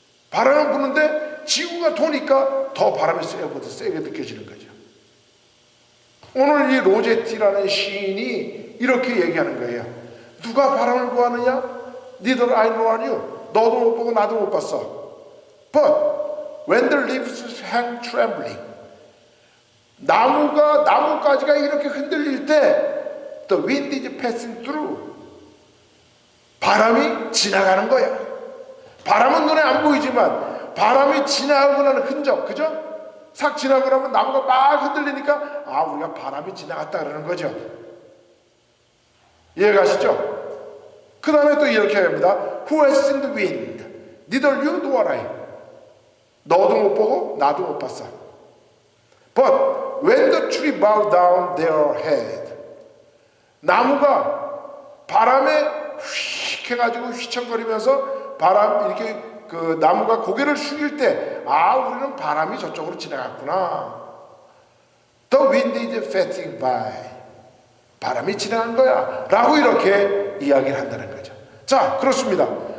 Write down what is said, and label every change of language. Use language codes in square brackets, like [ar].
[ko] 바람은 부는데 지구가 도니까 더 바람이 세게 느껴지는 거죠. 오늘 이 로제티라는 시인이 이렇게 얘기하는 거예요. 누가 바람을 보았느냐? [en] Neither I nor you. [ko] 너도 못 보고 나도 못 봤어. [en] But when the leaves hang trembling. [ko] 나뭇가지가 이렇게 흔들릴 때 [en] the wind is passing through. [ko] 바람이 지나가는 거야. 바람은 눈에 안 보이지만 바람이 지나가고 나는 흔적, 그죠? 싹 지나고 나면 나무가 막 흔들리니까 우리가 바람이 지나갔다 그러는 거죠. 이해가시죠? 그 다음에 또 이렇게 합니다. [en] Who has seen the wind? Neither you nor I. [ko] 너도 못 보고 나도 못 봤어. [en] But when the tree bowed down their head. [ko] 나무가 바람에 휙 해가지고 휘청거리면서 바람 이렇게 그 나무가 고개를 숙일 때 우리는 바람이 저쪽으로 지나갔구나. [en] The wind is passing by. [ko] 바람이 지나간 거야 라고 이렇게 이야기를 한다는 거죠. 자, 그렇습니다.